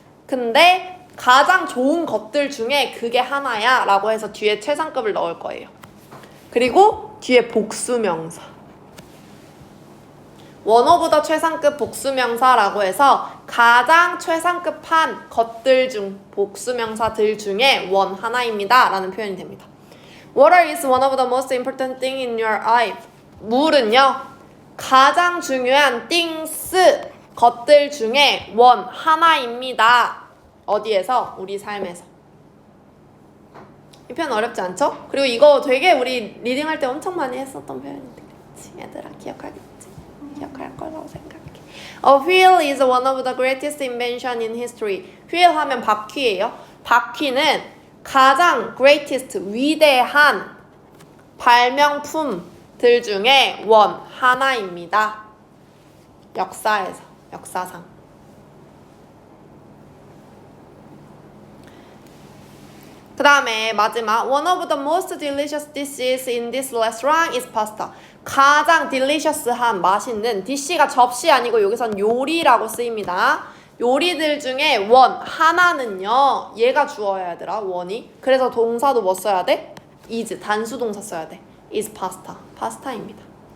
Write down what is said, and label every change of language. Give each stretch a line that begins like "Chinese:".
Korean: 근데 가장 좋은 것들 중에 그게 하나야 라고 해서 뒤에 최상급을 넣을 거예요. 그리고 뒤에 복수명사.
English: one of the
Korean: 최상급 복수명사라고 해서 가장 최상급한 것들 중 복수명사들 중에 one 하나입니다 라는 표현이 됩니다.
English: Water is one of the most important thing in your life.
Korean: 물은요, 가장 중요한 things, 것들 중에 하나입니다. 어디에서? 우리 삶에서. 이 표현 어렵지 않죠? 그리고 이거 되게 우리 리딩할 때 엄청 많이 했었던 표현인데, 그치? 얘들아 기억하겠지? 기억할 거라고 생각해.
English: A wheel is one of the greatest invention in history.
Korean: wheel 하면 바퀴예요. 바퀴는 가장 greatest, 위대한 발명품들 중에 하나입니다. 역사에서, 역사상.
English: 그 다음에 마지막 One of the most delicious dishes in this restaurant is pasta.
Korean: 가장 delicious한, 맛있는, dish가 접시 아니고 여기선 요리라고 쓰입니다. 요리들 중에 하나는요, 얘가 주어야 되더라, 원이. 그래서 동사도 뭐 써야 돼? is, 단수 동사 써야 돼. is pasta, 파스타입니다.